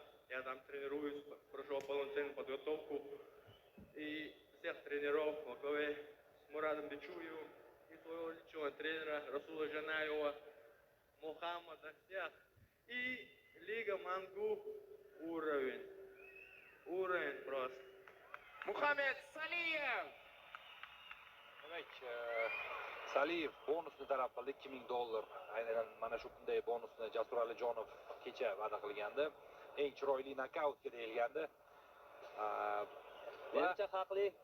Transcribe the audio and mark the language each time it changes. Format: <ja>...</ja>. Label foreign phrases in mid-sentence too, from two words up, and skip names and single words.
<ru>Я там тренируюсь, прошел полноценную подготовку. И всех тренеров во главе с Мурадом Бичуевым и своего личного тренера Расула Жанаева, Мухаммада, всех. И Лига Мангу уровень. Уровень просто.</ru> <uz>Muhammad Saliyev. Demak, Saliyev bonusni talab qildi, $2000. Aynan mana shu bunday bonusni Jasur Alijonov kecha va'da qilgandi. Eng chiroyli nokautga deyilgandi. Menimcha haqli.</uz>